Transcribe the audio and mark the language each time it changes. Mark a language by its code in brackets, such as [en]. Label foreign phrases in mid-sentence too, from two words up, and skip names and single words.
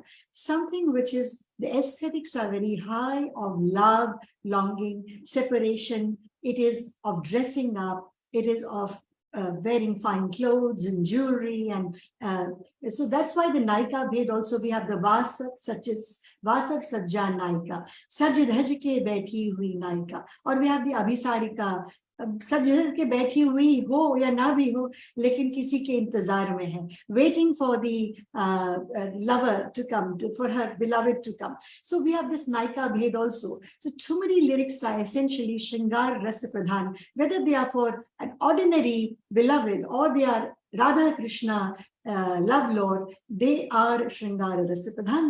[en] Something which is, the aesthetics are very high of love, longing, separation. It is of dressing up. It is of wearing fine clothes and jewelry, and so that's why the Naika Bhed also we have the Vasak Sajja Naika, [hi] सज धज के बैठी हुई नायिका, [en] or we have the Abhisarika, [hi] सज के बैठी हुई हो या ना भी हो लेकिन किसी के इंतजार में है, [en] waiting for the lover to come, for her beloved to come. So we have this Naika Bhed also. So Thumri lyrics are essentially [hi] श्रृंगार रस प्रधान, [en] whether they are for an ordinary beloved or they are Radha Krishna love lord, they are [hi] श्रृंगार रस प्रधान.